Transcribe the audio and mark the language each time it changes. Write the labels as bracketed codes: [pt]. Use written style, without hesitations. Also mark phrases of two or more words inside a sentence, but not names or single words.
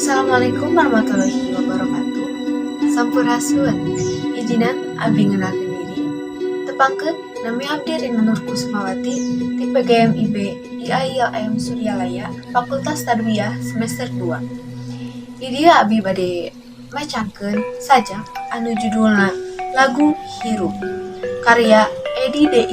[ar] السلام عليكم ورحمة الله وبركاته. [su] Sampurasun. Ijinan abdi ngenalkeun diri. Tepangkeun nami abdi Rina Nur Kusmawati ti PGM IB IAILM Suryalaya Fakultas Tarbiyah semester 2. Di dia abdi bade macakeun sajak anu judulna Lagu Hirup karya Edi D.